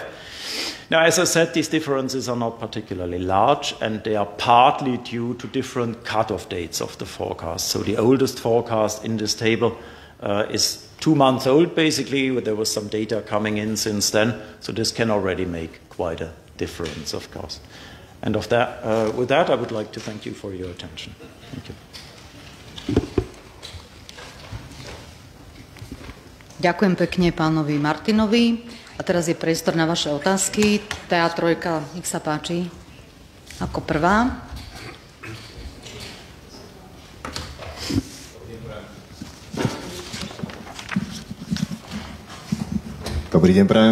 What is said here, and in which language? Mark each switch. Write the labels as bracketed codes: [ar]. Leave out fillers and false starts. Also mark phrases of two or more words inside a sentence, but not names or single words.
[en] Now, as I said, these differences are not particularly large, and they are partly due to different cutoff dates of the forecast. So the oldest forecast in this table is 2 months old, basically, but there was some data coming in since then, so this can already make quite a difference, of course. And with that, I would like to thank you for your attention. Thank you. [sk] Ďakujem pekne pánovi Martinovi. A teraz je priestor na vaše otázky. TA3, nech sa páči. Ako prvá. Dobrý deň, prajem.